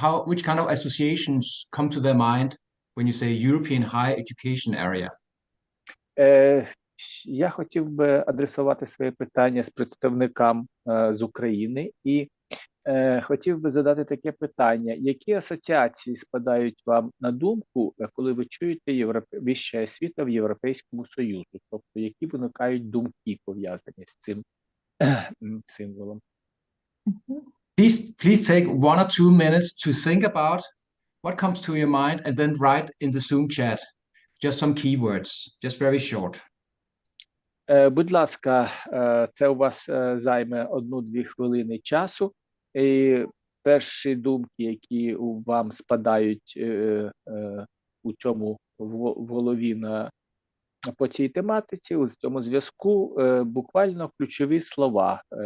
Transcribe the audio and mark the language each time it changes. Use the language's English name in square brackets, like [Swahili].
[English] Which kind of associations come to their mind when you say European higher education area? [Ukrainian] Я хотів би адресувати своє питання з представникам з України і хотів би задати таке питання. Які асоціації спадають вам на думку, коли ви чуєте вища освіта в Європейському Союзі? Тобто, які виникають думки, пов'язані з цим символом? [English] Please take 1 or 2 minutes to think about what comes to your mind and then write in the Zoom chat just some keywords, just very short. [Ukrainian] Будь ласка, це у вас займе 1-2 хвилини часу. І перші думки, які вам спадають у цьому в голові по цій тематиці, у цьому зв'язку, буквально ключові слова.